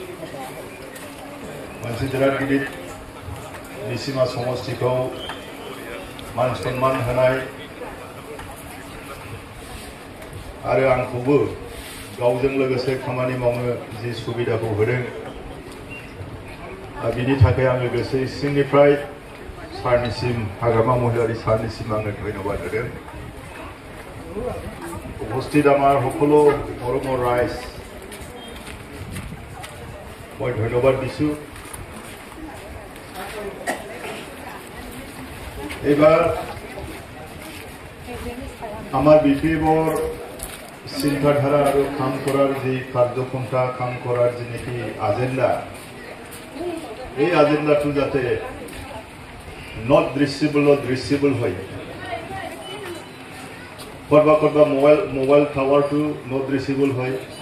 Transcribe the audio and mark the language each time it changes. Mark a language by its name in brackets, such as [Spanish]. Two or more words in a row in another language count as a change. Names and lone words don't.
[Bodo] मोनसे बिराद गिदिर निसिमा समष्टिखौ मान सन्मान होनाय आरो आंखौबो गावजों लोगोसे खामानि मावनो जि सुबिदाखौ होदों बिनि थाखाय आङो गोसो सिंनिफ्राय सारनिसिम हाग्रामा महिलारि सारनिसिम आङो धन्यबाद होदों [Assamese] উপস্থিত আমাৰ সকলো মৰমৰ ৰাইজ মই ধন্যবাদ দিছো এবাৰ আমার বিপিএফৰ চিন্তাধারা আৰু কাম কৰাৰ যে কাৰ্যপন্থা কাম কৰাৰ যে নেকি এজেন্ডা এই এজেন্ডাটো যাতে নট দৃশ্যবল হয় কৰবা মোবাইল টাৱাৰটো নট দৃশ্যবল হয়